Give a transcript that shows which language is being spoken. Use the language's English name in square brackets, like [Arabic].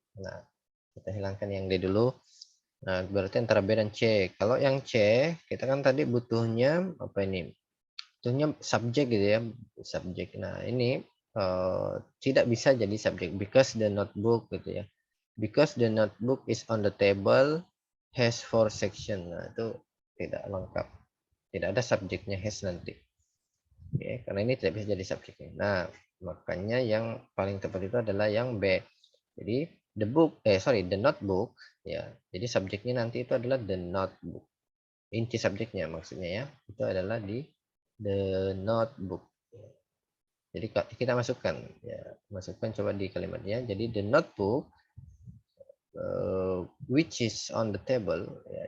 [Indonesian] Nah, kita hilangkan yang D dulu. Nah, berarti antara B dan C. Kalau yang C, kita kan tadi butuhnya apa ini? Butuhnya subjek gitu ya, subjek. Nah, ini tidak bisa jadi subjek [English] because the notebook [Indonesian] gitu ya. [English] Because the notebook is on the table has 4 section. [Indonesian] Nah, itu tidak lengkap. Tidak ada subjeknya has nanti. Oke, karena ini tidak bisa jadi subjeknya. Nah, Makanya yang paling tepat itu adalah yang B. Jadi the notebook ya. Jadi subjeknya nanti itu adalah the notebook. Inti subjeknya maksudnya ya. Itu adalah di the notebook. Jadi kita masukkan ya, masukkan coba di kalimatnya. [English] Jadi the notebook which is on the table ya.